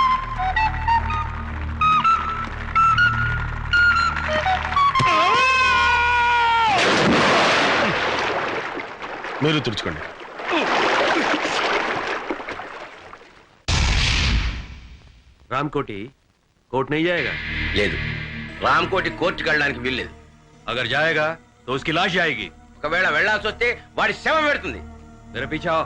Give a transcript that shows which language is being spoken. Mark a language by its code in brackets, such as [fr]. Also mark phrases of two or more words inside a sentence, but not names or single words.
[te] మీరు తుడుచుకోండి. [hi] రామ్కోటి కోర్టు नहीं जाएगा. [te] లేదు, రామకోటి కోర్టుకి వెళ్ళడానికి వీల్లేదు. [hi] अगर जाएगा तो उसकी लाश जाएगी. [te] ఒకవేళ వెళ్లాల్సి వస్తే వాడి శవం పెడుతుంది. [hi] मेरे पीछे आओ.